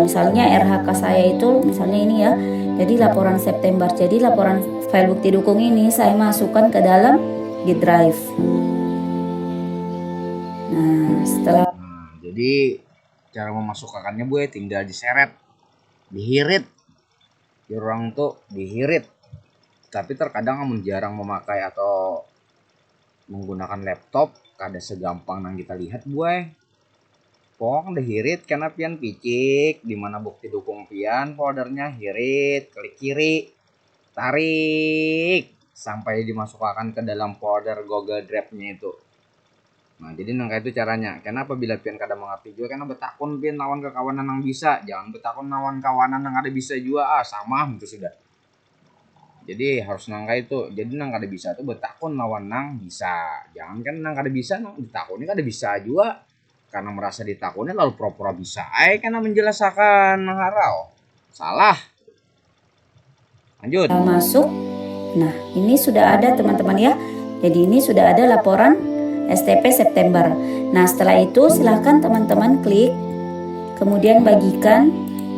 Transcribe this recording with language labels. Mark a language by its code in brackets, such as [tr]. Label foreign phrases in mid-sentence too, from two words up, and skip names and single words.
[id] Misalnya RHK saya itu misalnya ini ya. Jadi laporan September. Jadi laporan file bukti dukung ini saya masukkan ke dalam Git Drive. Nah, setelah Jadi cara memasukkannya Bu tinggal diseret, [bjn] dihirit. Di orang tuh dihirit. Tapi terkadang amun jarang memakai atau menggunakan laptop kada segampang yang kita lihat buai. Pong dihirit karena pian picik di mana bukti dukung pian foldernya hirit, [id] klik kiri, tarik sampai dimasukkan ke dalam folder Google Drive-nya itu. [bjn] Nah, jadi nangka itu caranya. Karena apabila pian kada mengerti juga karena betakun pian lawan ke kawanan yang bisa, jangan betakun lawan kawanan yang ada bisa juga sama itu sudah. Jadi harus nangka itu. Jadi nang kada bisa tuh betakun lawan nang bisa. Jangan kan nang kada bisa nang ditakunnya kada bisa juga. Karena merasa ditakunnya lalu pura-pura bisa. Karena menjelaskan nang harau. [id] Salah. Lanjut. masuk. Nah, ini sudah ada teman-teman ya. Jadi ini sudah ada laporan STP September. Nah, setelah itu silahkan teman-teman klik, kemudian bagikan.